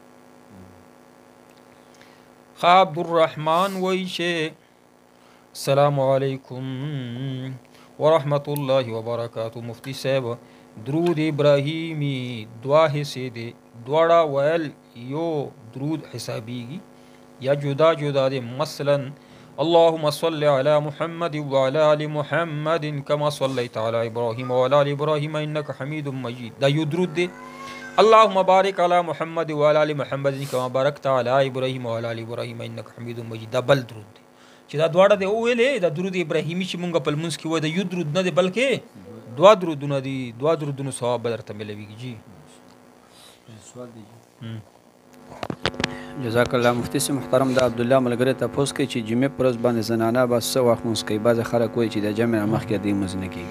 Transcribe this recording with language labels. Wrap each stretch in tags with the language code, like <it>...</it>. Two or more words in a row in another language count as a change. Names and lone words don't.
<ps>عبدالرحمن وایي چې</ps> <ar>السلام علیکم ورحمت الله وبرکاته</ar> <ps>مفتی صاحب درود ابراهیمی دوا حصې دي دواړه ویل یو درود حسابیږي یا جدا جدا دي مثلا</ps> <ar>اللهم صل على محمد وعلى آل محمد كما صليت على إبراهيم وعلى آل إبراهيم إنك حميد مجيد</ar> <ps>دا یو درود دی</ps> <ar>اللهم بارك على محمد وعلى آل محمد كما باركت على إبراهيم وعلى آل إبراهيم إنك حميد مجيد</ar> <ps>دا بل درود دی چې دا دواړه دی ویلې دا درود ابراهیمی چې مونږ په لمونځ کې وایو دا یو درود نه دی بلکې دوا درودونه دي دوا درودونو ثواب به درته ملویږي جی سوال دی</ps> <ar>جزاک الله</ar> <ps>مفتی سے محترم د عبدالله ملګری تپوس کوي چې جمعې پر ورځ باندې زنانه به څه وخت لمونځ کوي بعضې خلک وایي چې د جمع نه مخکې دوی لمونځ نه کېږي</ps>